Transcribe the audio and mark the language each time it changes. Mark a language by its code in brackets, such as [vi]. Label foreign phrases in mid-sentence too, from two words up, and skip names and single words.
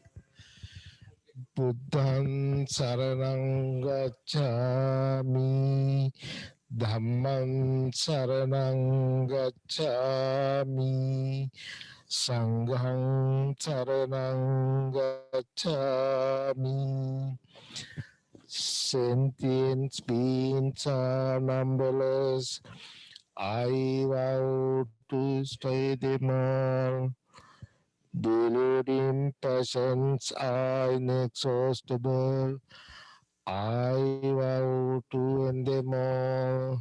[pi] Buddhaṃ saraṇaṃ gacchāmi, Dhammaṃ saraṇaṃ gacchāmi, Sanghaṃ saraṇaṃ gacchāmi. [en] Sentient beings are numberless. I vow to slay them all. Deluding passions are inexhaustible. I vow to end them all.